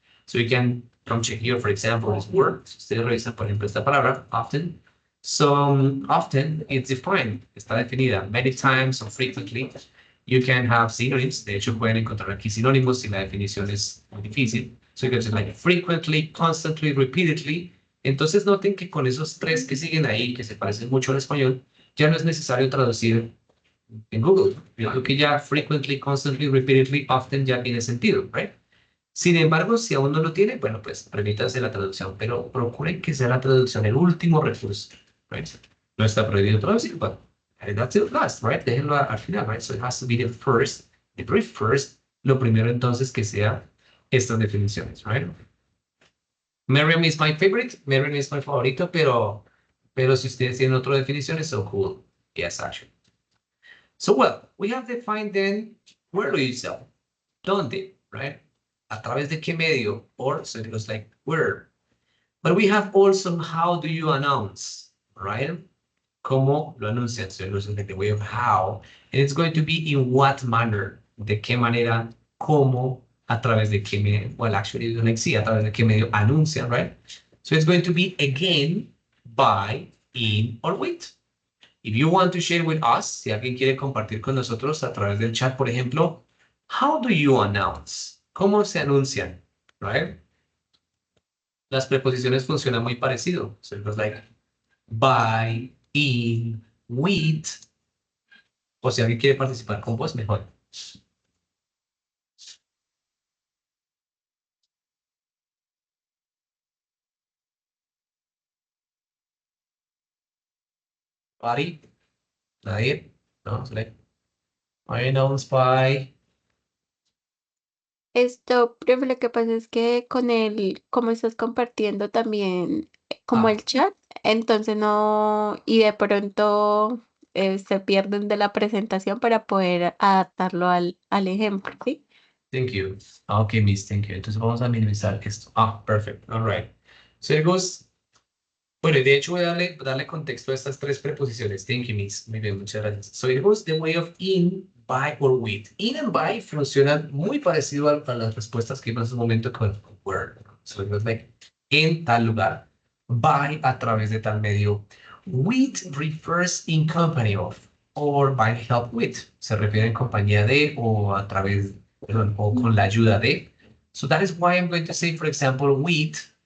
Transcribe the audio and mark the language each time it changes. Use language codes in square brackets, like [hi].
[en] So you can come check here, for example, this word. [es] Si ustedes revisan, por ejemplo, esta palabra, often. [en] So often it's defined, [es] está definida, [en] many times or frequently. You can have synonyms. [es] De hecho, pueden encontrar aquí sinónimos si la definición es muy difícil. [en] So you can say like frequently, constantly, repeatedly. [es] Entonces noten que con esos tres que siguen ahí, que se parecen mucho al español, ya no es necesario traducir en Google. Yo creo que ya frequently, constantly, repeatedly, often ya tiene sentido, right? Sin embargo, si aún no lo tiene, bueno, pues permítanse la traducción, pero procuren que sea la traducción el último recurso, right? No está prohibido traducir, [en] but that's it last, [es] right? Déjenlo al final, right? [en] So it has to be the first, the very first, [es] lo primero entonces que sea estas definiciones, [en] right? Merriam is my favorite, [es] Merriam es mi favorito, pero si ustedes tienen otra definición, es so cool. [en] Yes, actually. So, well, we have defined then, where do you sell? [es] ¿Dónde? [en] Right? [es] ¿A través de qué medio? [en] Or, so it goes like, where? But we have also, how do you announce? Right? [es] cómo lo anuncian. [en] So it was like the way of how. And it's going to be in what manner. [es] De qué manera, cómo, a través de qué medio. [en] Well, actually, like, [es] sí, a través de qué medio anuncian, right? [en] So it's going to be again, by, in, or with. If you want to share with us, [es] si alguien quiere compartir con nosotros a través del chat, por ejemplo, [en] how do you announce? [es] ¿Cómo se anuncian? Right? Las preposiciones funcionan muy parecido. [en] So it was like by, in, with. [es] O si alguien quiere participar con vos, mejor. Body. Nadie. [en] No, it's like I announce by. [es] Esto, profe, lo que pasa es que con el, como estás compartiendo también como el chat, entonces no, y de pronto se pierden de la presentación para poder adaptarlo al ejemplo, ¿sí? [en] Thank you. Okay, Miss, thank you. [es] Entonces vamos a minimizar esto. [en] Perfect. All right. So it goes. [es] Bueno, y de hecho voy a darle contexto a estas tres preposiciones. [en] Thank you, Miss. [es] Muy bien, muchas gracias. [en] So it goes the way of in, by, or with. In and by [es] funcionan muy parecido a las respuestas que vimos en un momento con where. [en] So it goes like [es] en tal lugar. By a través de tal medio. [en] With refers in company of or by help with. [es] Se refiere en compañía de o a través, perdón, o con la ayuda de. [en] So that is why I'm going to say, for example, with.